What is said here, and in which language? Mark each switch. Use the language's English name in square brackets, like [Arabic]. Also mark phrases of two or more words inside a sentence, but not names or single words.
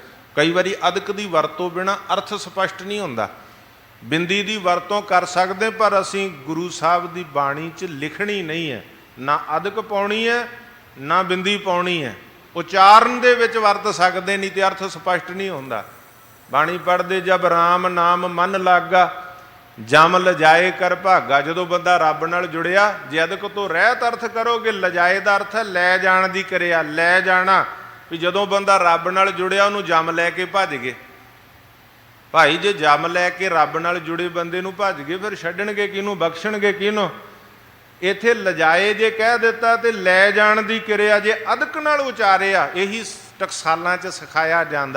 [Punjabi] ਕਈ ਬਾਰੀ ਅਦਕ ਦੀ ਵਰਤੋਂ ਬਿਨਾ ਅਰਥ ਸਪਸ਼ਟ ਨਹੀਂ ਹੁੰਦਾ। ਬਿੰਦੀ ਦੀ ਵਰਤੋਂ ਕਰ ਸਕਤੇ, ਪਰ ਅਸੀਂ ਗੁਰੂ ਸਾਹਬ ਦੀ ਬਾਣੀ ਚ ਲਿਖਣੀ ਨਹੀਂ ਹੈ। ਨਾ ਅਦਕ ਪਾਉਣੀ ਹੈ, ਨਾ ਬਿੰਦੀ ਪਾਉਣੀ ਹੈ। ਉਚਾਰਣ ਦੇ ਵਿਚ ਵਰਤ ਸਕਤੇ, ਨਹੀਂ ਤੋ ਅਰਥ ਸਪਸ਼ਟ ਨਹੀਂ ਹੁੰਦਾ। ਬਾਣੀ ਪੜ੍ਹਦੇ ਜਬ ਰਾਮ ਨਾਮ ਮਨ ਲਾਗਾ, ਜਮ ਲਜਾਏ ਕਰ ਭਾਗਾ। ਜੋ ਬੰਦਾ ਰੱਬ ਨਾਲ ਜੁੜਿਆ, ਜੇ ਅਦਕ ਤੋ ਰਹਤ ਅਰਥ ਕਰੋਗੇ, ਲਜਾਏ ਕਾ ਅਰਥ ਹੈ ਲੈ ਜਾਣ ਦੀ ਕਰਿਆ, ਲੈ ਜਾਨਾ। ਭੀ ਜਦੋਂ ਬੰਦਾ ਰੱਬ ਨਾਲ ਜੁੜਿਆ ਉਨ੍ਹੋਂਨੇ ਜਮ ਲੈਕੇ ਭੱਜ ਗਏ। ਭਾਈ ਜੇ ਜਮ ਲੈਕੇ ਰੱਬ ਨਾਲ ਜੁੜੇ ਬੰਦੇ ਨੂੰ ਭੱਜ ਗਏ, ਫਿਰ ਛੱਡਣਗੇ ਕਿਹਨੂੰ, ਬਖ਼ਸ਼ਣਗੇ ਕਿਹਨੂੰ। ਇੱਥੇ ਲਜਾਏ ਜੇ ਕਹਿ ਦਿੱਤਾ ਤੋ ਲੈ ਜਾਣ ਦੀ ਕਿਰਿਆ ਜੇ ਅਦਕ ਨਾਲ ਉਚਾਰਿਆ, ਯਹੀ ਟਕਸਾਲਾਂ ਚ ਸਿਖਾਇਆ ਜਾਂਦਾ।